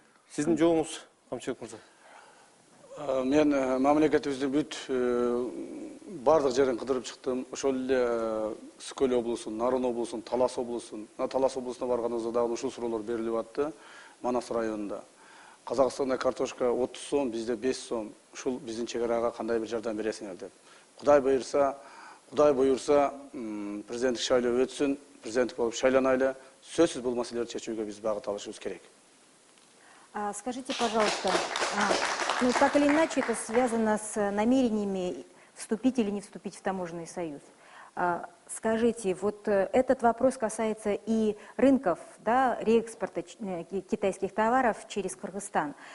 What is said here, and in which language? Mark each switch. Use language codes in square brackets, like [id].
[ky] Сиздин жооңуз, Камчыбек мырза. Мен мамлекетибиздин бүт бардык жерин кыдырып чыктым. Ошол эле Ысык Көл облусун, Нарын облусун, Талас облусун. Талас облусуна барганыбызда дагы ушул суроолор берилип атты. Манас районунда. Казакстанда картошка 30 сом, бизде 5 сом. Ушул биздин чек арага кандай бир жардам бересиңер деп. Кудай буйрса, президенттик шайлоо өтсүн, президенттик болуп шайланайлы. Сөзсүз бул маселелерди чечүүгө биз багыт алышыбыз керек. [ru] Скажите, пожалуйста, так или иначе это связано с намерениями вступить или не вступить в таможенный союз. Скажите, вот этот вопрос касается и рынков, да, реэкспорта китайских товаров через Кыргызстан.